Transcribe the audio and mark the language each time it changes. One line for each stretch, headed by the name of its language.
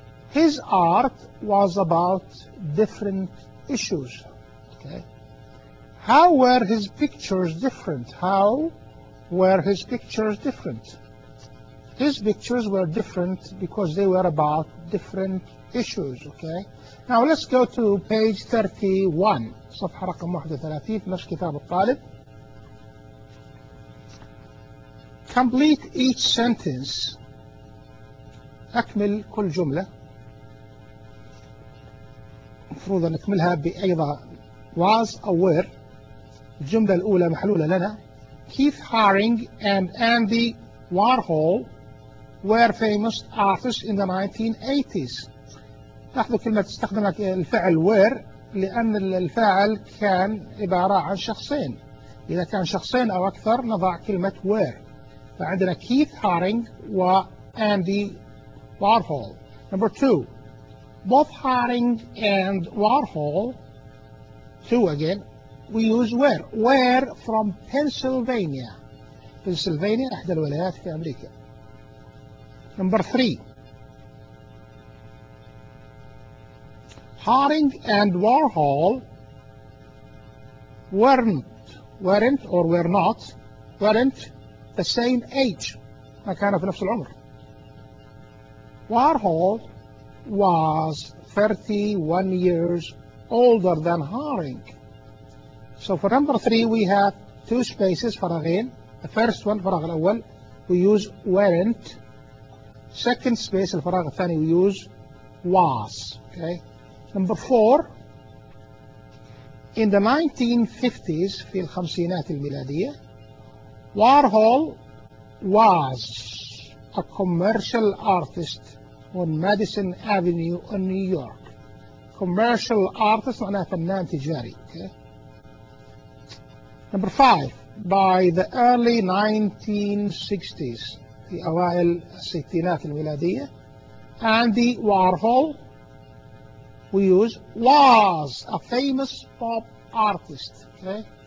English: His art was about different issues. Okay. How were his pictures different? How were his pictures different? His pictures were different because they were about different issues. Okay. Now let's go to page 31.
Arabic: صفحة رقم 31 نفس كتاب الطالب.
English: Complete each sentence.
Arabic: أكمل كل جملة. المفروض أن نكملها بأيضا
English: was aware.
Arabic: الجملة الأولى محلولة لنا
English: Keith Haring and Andy Warhol were famous artists in the 1980s.
Arabic: لاحظوا كلمة استخدم الفعل were لأن الفاعل كان عبارة عن شخصين. إذا كان شخصين أو أكثر نضع كلمة were. فعندنا
English: Keith Haring و Andy Warhol. Number two. Both Haring and Warhol, two again, we use where. Where from Pennsylvania.
Arabic: Pennsylvania, أحد الولايات في أمريكا.
English: Number three. Haring and Warhol weren't the same age. ما كانوا في نفس العمر. Warhol was 31 years older than Haring. So for number three, we have two spaces,
Arabic: فراغين.
English: The first one,
Arabic: فراغ الأول,
English: we use weren't. Second space,
Arabic: الفراغ الثاني,
English: we use was. Okay. Number four, in the 1950s,
Arabic: في الخمسينات الميلادية,
English: Warhol was a commercial artist on Madison Avenue in New York. Commercial artist
Arabic: معناها فنان تجاري.
English: Okay. Number five, by the early 1960s,
Arabic: في أوائل الستينات الميلادية,
English: Andy Warhol, we use, was a famous pop artist. Okay.